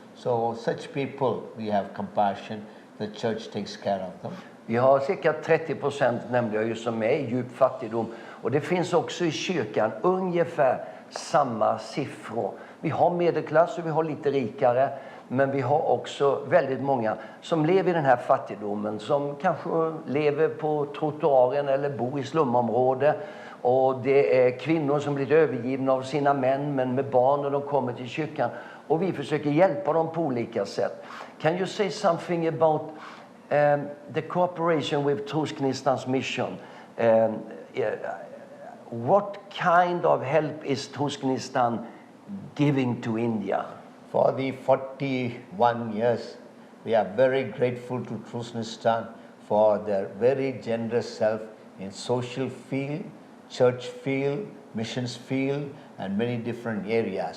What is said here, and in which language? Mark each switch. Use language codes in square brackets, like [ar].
[en] So such people, we have compassion. The church takes care of them. [sv] Vi har cirka 30%, nämnde jag ju, som är i djup fattigdom. Och det finns också i kyrkan ungefär samma siffror. Vi har medelklass och vi har lite rikare. Men vi har också väldigt många som lever i den här fattigdomen. Som kanske lever på trottoaren eller bor i slumområde. Och det är kvinnor som blir övergivna av sina män, men med barn när de kommer till kyrkan. Och vi försöker hjälpa dem på olika sätt. [en] Can you say something about the cooperation with Trosgnistan's mission? What kind of help is Trosgnistan giving to India? For the 41 years, we are very grateful to Trosgnistan for their very generous help in social field, church field, missions field, and many different areas.